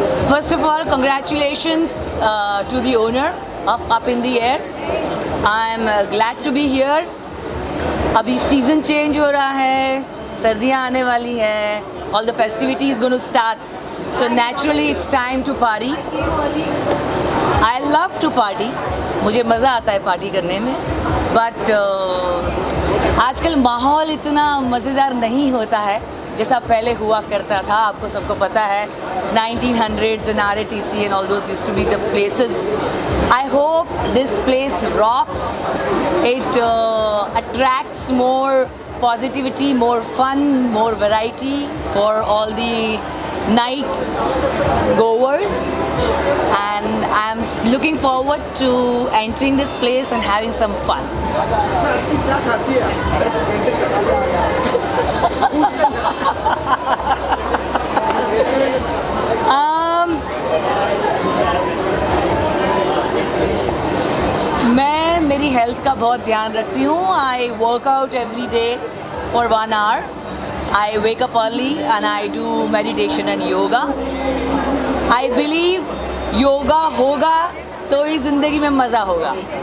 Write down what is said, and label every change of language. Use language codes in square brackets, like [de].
[en] First of all, congratulations to the owner of Up in the Air. I am glad to be here. [hi] अभी season change हो रहा है, सर्दियाँ आने वाली हैं, [en] all the festivities going to start. So naturally it's time to party. I love to party. [hi] मुझे मज़ा आता है पार्टी करने में, बट आजकल माहौल इतना मज़ेदार नहीं होता है जैसा पहले हुआ करता था. आपको सबको पता है [en] 1900s and RATC and all those used to be the places. I hope this place rocks. It attracts more positivity, more fun, more variety for all the night goers, and I'm looking forward to entering this place and having some fun. [hi] मैं मेरी health का बहुत ध्यान रखती हूँ. [en] I work out every day for 1 hour. I wake up early and I do meditation and yoga. I believe [hi] yoga होगा तो ही ज़िंदगी में मज़ा होगा.